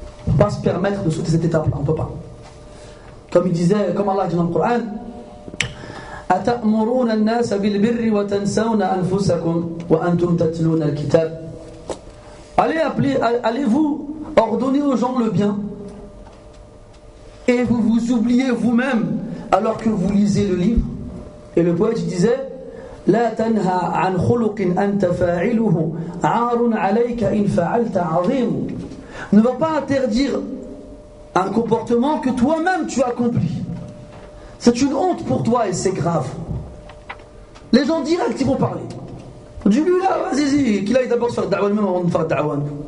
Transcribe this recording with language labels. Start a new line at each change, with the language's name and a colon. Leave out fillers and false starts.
French: On ne peut pas se permettre de sauter cette étape-là, on ne peut pas. Comme il disait, comme Allah dit dans le Coran,
Arabic: أَتَأْمُرُونَ النَّاسَ بِالْبِرِّ وَتَنْسَوْنَ أَنفُسَكُمْ وَأَنْتُمْ تَتْلُونَ الْكِتَابَ.
French: Allez-vous ordonner aux gens le bien et vous vous oubliez vous-même alors que vous lisez le livre. Et le poète disait
Arabic: لا تنهى عن خلق أنت فاعله عار عليك إن فعلت عظيم.
French: Ne va pas interdire un comportement que toi-même tu accomplis. C'est une honte pour toi et c'est grave. Les gens direct, ils vont parler. Dis-lui là, vas-y, qu'il aille d'abord se faire da'wa même avant de faire da'wa.